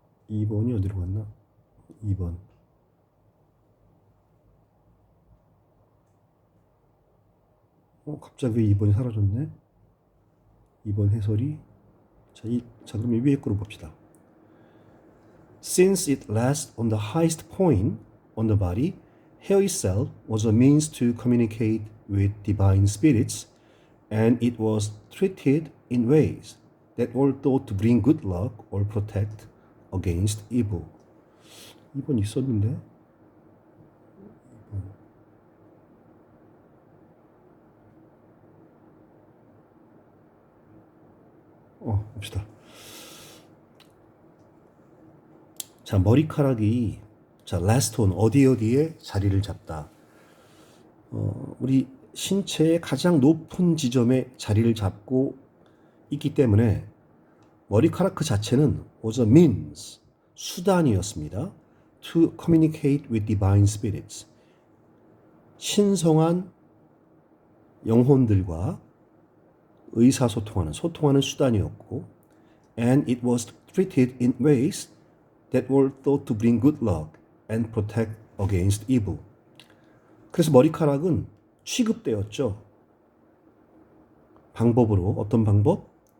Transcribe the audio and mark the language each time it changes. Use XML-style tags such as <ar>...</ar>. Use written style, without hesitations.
<ko>2번이 어디로 갔나? 2번. 갑자기 왜 2번이 사라졌네? 2번 해설이. 자, 그럼 위에 거로 봅시다.</ko> <en>Since it rests on the highest point on the body, hair itself was a means to communicate with divine spirits, and it was treated in ways that were thought to bring good luck or protect against evil.</en> <ko>2번 있었는데? 봅시다. 자, 머리카락이, 자, rest on, 어디에 자리를 잡다. 우리 신체의 가장 높은 지점에 자리를 잡고 있기 때문에 머리카락 그 자체는</ko> <en>was a means,</en> <ko>수단이었습니다.</ko> <en>to communicate with divine spirits.</en> <ko>신성한 영혼들과 소통하는 수단이었고,</ko> <en>and it was treated in ways that were thought to bring good luck and protect against evil.</en> <ko>그래서 머리카락은 취급되었죠. 방법으로, 어떤 방법?</ko>